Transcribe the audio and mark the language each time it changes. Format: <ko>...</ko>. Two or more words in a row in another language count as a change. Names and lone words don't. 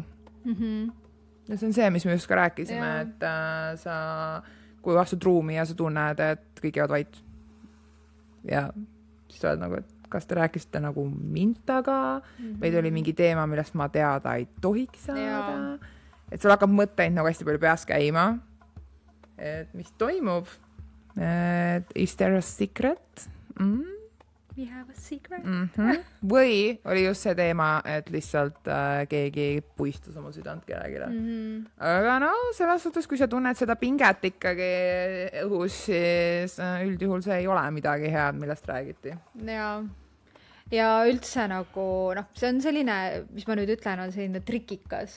<et>Ja see on see, mis me just ka rääkisime, et sa, kui astud ruumi ja sa tunned, et kõik jäävad vait. Ja siis oled nagu, et kas te rääkisite nagu mind taga või oli mingi teema, millest ma teada ei tohiks saada. Et sul hakkab mõtteid nagu hästi palju peas käima. Et mis toimub?</et> <en>Is there a secret? We have a secret.</en> <et>Või oli just see teema, et lihtsalt keegi puistus oma südant kellegile. Aga no, selles suhtes, kui sa tunned seda pinget ikkagi õhus, siis üldjuhul see ei ole midagi head, millest räägiti. Ja üldse nagu, see on selline, mis ma nüüd ütlen, on selline trikikas.</et>